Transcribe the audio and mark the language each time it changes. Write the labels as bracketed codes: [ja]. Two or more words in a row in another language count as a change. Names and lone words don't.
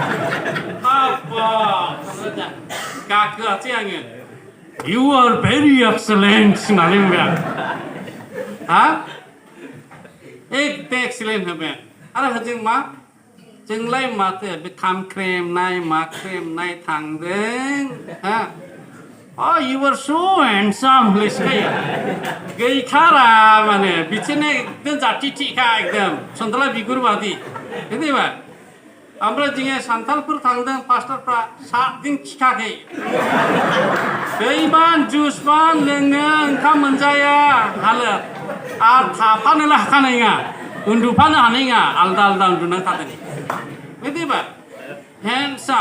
[brx] गाखोआसै आङो [en] you are very excellent [brx] होननानै बुंबाय आं हा एकदम एक्सेलेन्ट होबाय आरो होजों मा जोंलाय माथो बे खामख्रेमनाय माख्रेमनाय थांदों हा [en] you were so handsome [brx] होनलायसिखायो गैखारा माने बिसोरनो एकदम जाथि थिखा एकदम सन्थाला बिगुर बादि बुजिबाय ओमफ्राय जोङो सान्थालफोर थांदों पास्टारफ्रा 7 दिन खिखाखै दैबान जुसबान लोङो ओंखाम मोनजाया हालोद आरो थाफानोला हाखानाय नङा उन्दुफानो हानाय नङा आलदा उन्दुनानै थादों बुजिबाय हेन्डसाम